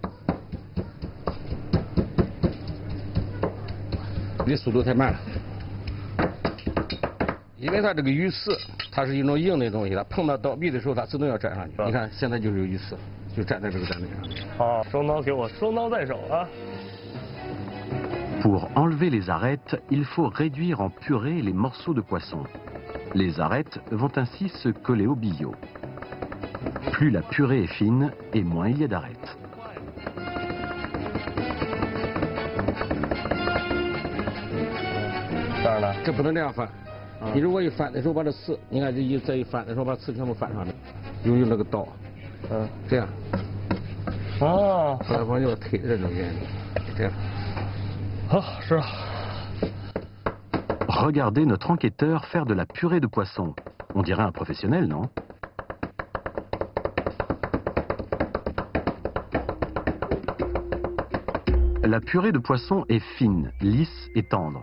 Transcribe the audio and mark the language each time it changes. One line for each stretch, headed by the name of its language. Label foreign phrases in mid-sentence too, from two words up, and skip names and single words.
Chinese: 你速度太慢了，因为它这个鱼刺，它是一种硬的东西，它碰到刀壁的时候，它自动要粘上去。你看，现在就是有鱼刺，就粘在这个砧板上。好，双刀给我，双刀在手啊。
French: Pour enlever les arêtes, il faut réduire en purée les morceaux de poisson. Les arêtes vont ainsi se coller au billot. Plus la purée est fine, et moins il y a d'arêtes.
Chinese: 当然了，这不能这样翻。你如果一翻的时候把这刺，你看这一翻的时候把刺全部翻上面，用那个刀，这样。啊，后来往右推这种原理，这样。好，是啊。
French: Regardez notre enquêteur faire de la purée de poisson. On dirait un professionnel, non? La purée de poisson est fine, lisse et tendre.